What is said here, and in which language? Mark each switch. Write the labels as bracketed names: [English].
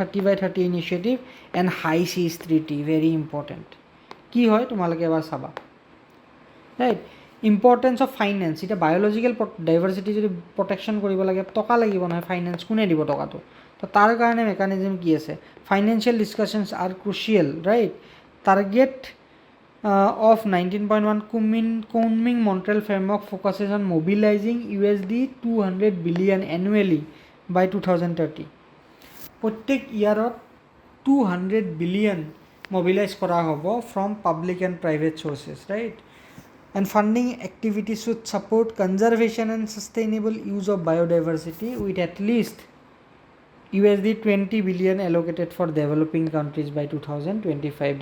[English] 30/30 initiative and high seas treaty very important. [Assamese] কি হয় তোমালোকে এবাৰ চাবা, ৰাইট। [English] importance of finance, [Assamese] এতিয়া বায়'লজিকেল ডাইভাৰ্চিটি যদি প্ৰটেকশ্যন কৰিব লাগে টকা লাগিব নহয়, ফাইনেন্স কোনে দিব টকাটো? তো তাৰ কাৰণে মেকানিজম কি আছে, [English] financial discussions are crucial, [Assamese] right. [English] Target of 19.1 Kunming Montreal framework focuses on mobilizing $200 billion annually by 2030. [Assamese] প্ৰত্যেক ইয়াৰত 200 বিলিয়ন মোবিলাইজ কৰা হ'ব from public and private sources, right. [English] And funding activities should support conservation and sustainable use of biodiversity with at least $20 billion allocated for developing countries by 2025.